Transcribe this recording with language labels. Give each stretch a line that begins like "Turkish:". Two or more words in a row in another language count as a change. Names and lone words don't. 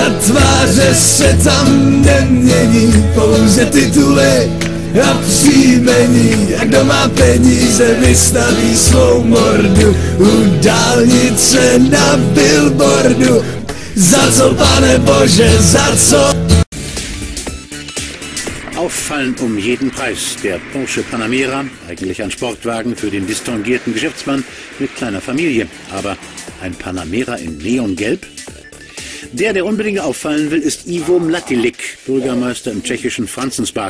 Czech: A tváře se tam nemění, pouze tituly a příjmení. A kdo má peníze, vystaví svou mordu u dálnice na billboardu. Za co, pane Bože, za co?
German: Auffallend um jeden Preis. Der Porsche Panamera, eigentlich ein Sportwagen für den distinguierten Geschäftsmann mit kleiner Familie. Aber ein Panamera in Neongelb? Der unbedingt auffallen will, ist Ivo Mlátilík, Bürgermeister im tschechischen Franzensbad.